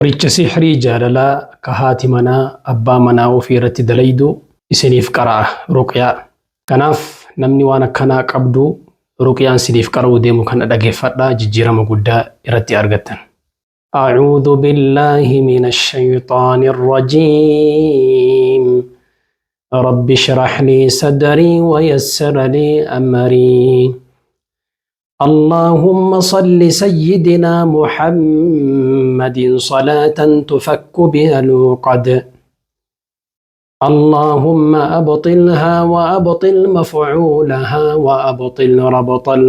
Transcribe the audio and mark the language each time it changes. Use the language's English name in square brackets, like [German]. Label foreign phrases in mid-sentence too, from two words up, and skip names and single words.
[Oromo] Richa sihrii jaalalaa ka haati manaa abbaa manaa ofii irratti dalaydu isiniif qara'a ruqyaa. Kanaaf namni waan akkanaa qabdu ruqyaan isiniif qara'uu deemu kana dhageeffadhaa jijjiirama guddaa irratti argattan. [Arabic] أعوذ بالله من الشيطان الرجيم رب اشرح لي صدري ويسر لي أمري اللهم صل سيدنا محمد صلاة تفك بها العقد اللهم أبطلها وأبطل مفعولها وأبطل ربط